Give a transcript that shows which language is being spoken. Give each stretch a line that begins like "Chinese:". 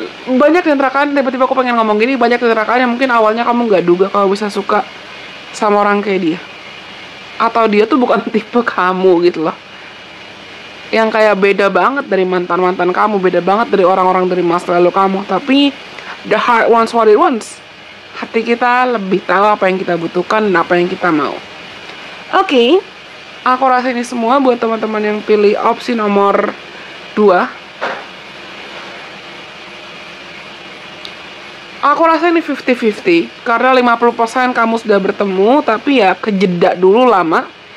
Indonesian: Banyak di antara kalian, tiba-tiba aku pengen ngomong gini, banyak di antara kalian yang mungkin awalnya kamu gak duga kalau bisa suka sama orang kayak dia. Atau dia tuh bukan tipe kamu gitu loh. Yang kayak beda banget dari mantan-mantan kamu, beda banget dari orang-orang dari masa lalu kamu. Tapi
English: the heart wants what it wants.
Indonesian: Hati kita lebih tahu apa yang kita butuhkan dan apa yang kita mau. Oke, aku rasa ini semua buat teman-teman yang pilih opsi nomor 2. Aku rasa ini 50-50, karena 50% kamu sudah bertemu, tapi ya kejeda dulu lama.